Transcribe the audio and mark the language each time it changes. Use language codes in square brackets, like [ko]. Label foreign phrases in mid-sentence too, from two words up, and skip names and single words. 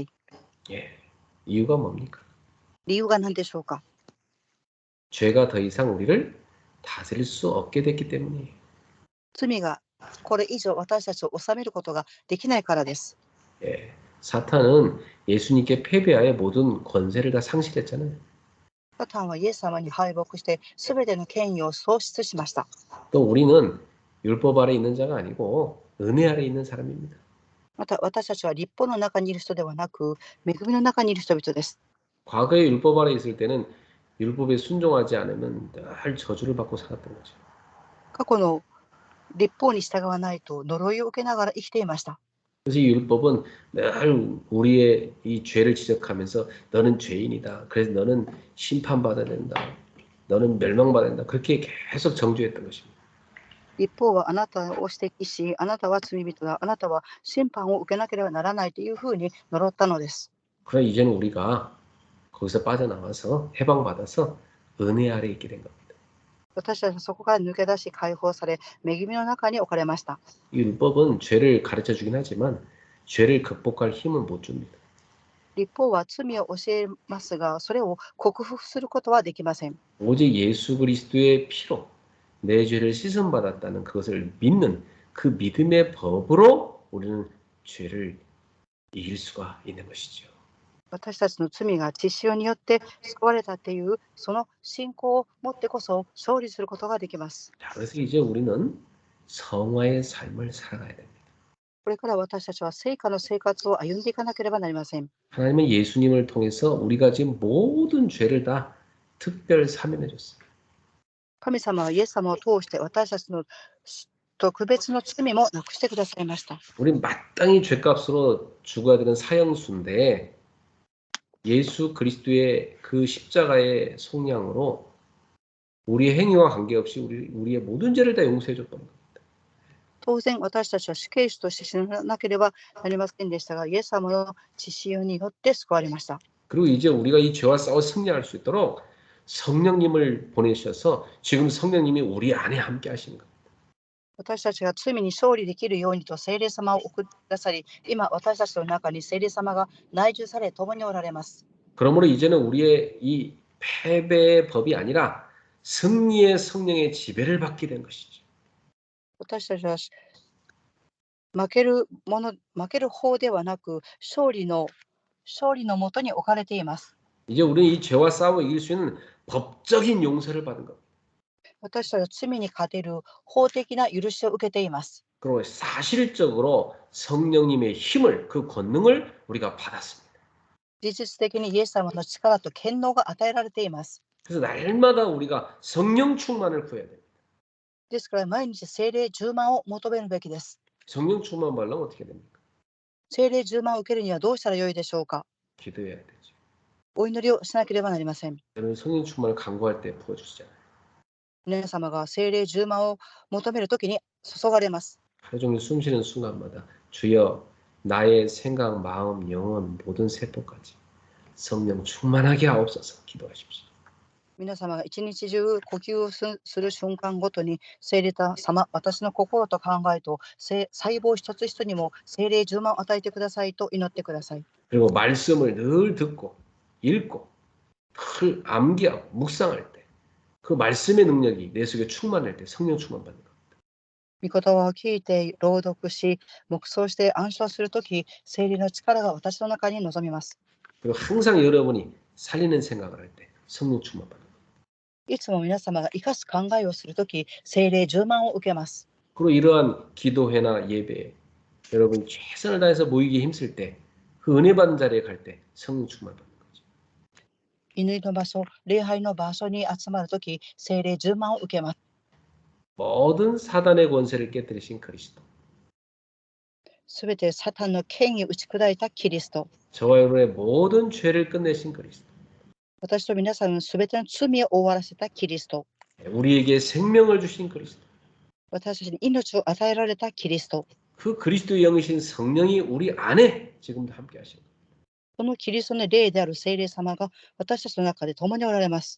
[ko] 예, 이유가 뭡니까? [ja] 理由が何でしょうか。 [ko] 죄가 더 이상 우리를 다스릴 수 없게 됐기 때문이에요. [ja] 罪がこれ以上私たちを治めることができないからです。 [ko] 예, 사탄은 예수님께 패배하여 모든 권세를 다 상실했잖아요. [ja] サタンはイエス様に敗北してすべての権威を喪失しました。 [ko] 또 우리는 율법 아래 있는 자가 아니고 은혜 아래 있는 사람입니다. [ja] また私たちは立法の中にいる人ではなく、恵みの中にいる人々です。 [ko] 과거에 율법 아래 있을 때는 율법에 순종하지 않으면 늘 저주를 받고 살았던 거죠. [ja] 過去の立法に従わないと呪いを受けながら生きていました。 [ko] 그래서 이 율법은 늘 우리의 이 죄를 지적하면서 너는 죄인이다. 그래서 너는 심판받아야 된다. 너는 멸망받아야 된다. 그렇게 계속 정죄했던 것입니다. [ja] 立法はあなたを指摘し、あなたは罪人だ、あなたは審判を受けなければならないというふうに呪ったのです。 [ko] 그러나 이제는 우리가 거기서 빠져나와서 해방받아서 은혜 아래 있게 된 겁니다. [ja] 私たちはそこから抜け出し解放され、恵みの中に置かれました。 [ko] 이 율법은 죄를 가르쳐 주긴 하지만 죄를 극복할 힘은 못 줍니다. [ja] 立法は罪を教えますが、それを克服することはできません。 [ko] 오직 예수 그리스도의 피로 내 죄를 씻음받았다는 그것을 믿는 그 믿음의 법으로 우리는 죄를 이길 수가 있는 것이죠. [ja] 私たちの罪が血潮によって救われたというその信仰を持ってこそ勝利することができます。 [ko] 자, 그래서 이제 우리는 성화의 삶을 살아가야 됩니다. [ja] これから私たちは聖歌の生活を歩んでいかなければなりません。 [ko] 하나님은 예수님을 통해서 우리가 지금 모든 죄를 다 특별 사면해 줬어요. [ja] 神様はイエス様を通して私たちの特別の罪もなくしてくださいました。 [ko] 우리 마땅히 죄값으로 죽어야 되는 사형수인데 예수 그리스도의 그 십자가의 속량으로 우리의 행위와 관계없이 우리의 모든 죄를 다 용서해 줬던 거예요. [ja] 当然私たちは死刑囚として死ななければなりませんでしたが、イエス様の血潮によって救われました。 [ko] 그리고 이제 우리가 이 죄와 싸워 승리할 수 있도록 성령님을 보내셔서 지금 성령님이 우리 안에 함께 하시는 거예요. [ja] 私たちが罪に勝利できるようにと聖霊様を送ってくださり、今私たちの中に聖霊様が内住され共におられます。 [ko] 그러므로 이제는 우리의 이 패배의 법이 아니라 승리의 성령의 지배를 받게 된 것이죠. [ja] 私たちは負ける方ではなく勝利のもとに置かれています。 [ko] 이제 우리는 이 죄와 싸워 이길 수 있는 법적인 용서를 받은 겁니다. [ja] 私たちは罪に勝てる法的な許しを受けています。 [ko] 그리고 사실적으로 성령님의 힘을 그 권능을 우리가 받았습니다. [ja] 事実的にイエス様の力と権能が与えられています。 [ko] 그래서 날마다 우리가 성령 충만을 구해야 됩니다. [ja] ですから毎日聖霊充満を求めるべきです。 [ko] 성령 충만 받으려면 어떻게 됩니까? [ja] 聖霊充満を受けるにはどうしたらよいでしょうか。 [ko] 기도해야 되죠. [ja] お祈りをしなければなりません。 [ko] 저는 성령 충만을 간구할 때 부어주시잖아요. [ja] 皆様が聖霊充満を求めるときに注がれます。 [ko] 하루 종일 숨 쉬는 순간마다 주여 나의 생각, 마음, 영혼 모든 세포까지 성령 충만하게 하옵소서 기도하십시오. [ja] 皆様が一日中呼吸をする瞬間ごとに聖霊様、私の心と考えと細胞一つ一つにも聖霊充満を与えてくださいと祈ってください。 [ko] 그리고 말씀을 늘 듣고 읽고 늘 암기하고 묵상할 때 그 말씀의 능력이 내 속에 충만할 때 성령 충만 받는 겁니다. [ja] 御言葉を聞いて朗読し黙想して暗唱するとき、聖霊の力が私の中に臨みます。 [ko] 그리고 항상 여러분이 살리는 생각을 할 때 성령 충만 받는 겁니다. [ja] いつも皆様が生かす考えをするとき、聖霊充満を受けます。 [ko] 그리고 이러한 기도회나 예배에 여러분 최선을 다해서 모이기 힘쓸 때 그 은혜 받는 자리에 갈 때 성령 충만 받는 거죠. [ja] 祈りの場所、礼拝の場所に集まるとき、聖霊充満を受けます。 [ko] 모든 사단의 권세를 깨뜨리신 그리스도. [ja] すべてサタンの権威を打ち砕いたキリスト。 [ko] 저와 여러분의 모든 죄를 끝내신 그리스도. [ja] 私と皆さんのすべての罪を終わらせたキリスト。 [ko] 우리에게 생명을 주신 그리스도. [ja] 私たちに命を与えられたキリスト。 [ko] 그 그리스도의 영이신 성령이 우리 안에 지금도 함께 하시는 거예요. [ja] このキリストの霊である聖霊様が私たちの中で共におられます。